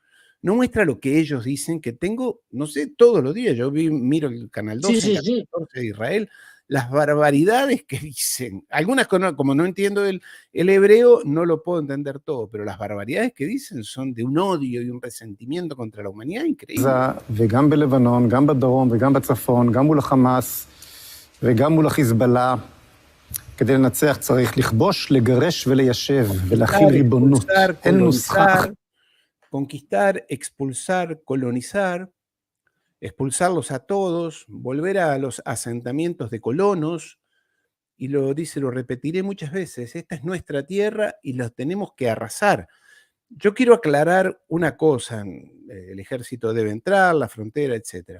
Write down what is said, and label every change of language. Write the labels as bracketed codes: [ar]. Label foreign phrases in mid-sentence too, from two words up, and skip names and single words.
[es] No muestra lo que ellos dicen, que tengo, no sé, todos los días. Yo miro el Canal 12, el Canal 14 de Israel, las barbaridades que dicen. Algunas, como no entiendo el hebreo, no lo puedo entender todo, pero las barbaridades que dicen son de un odio y un resentimiento contra la humanidad increíble. [he] וגם בלבנון, גם בדרום וגם בצפון, גם מול החמאס וגם מול החיזבאללה. כדי לנצח צריך לכבוש, לגרש וליישב ולהחיל ריבונות. אין נוסחה. [es] Conquistar, expulsar, colonizar, expulsarlos a todos, volver a los asentamientos de colonos y lo dice, lo repetiré muchas veces, esta es nuestra tierra y la tenemos que arrasar. Yo quiero aclarar una cosa, el ejército debe entrar, la frontera, etc.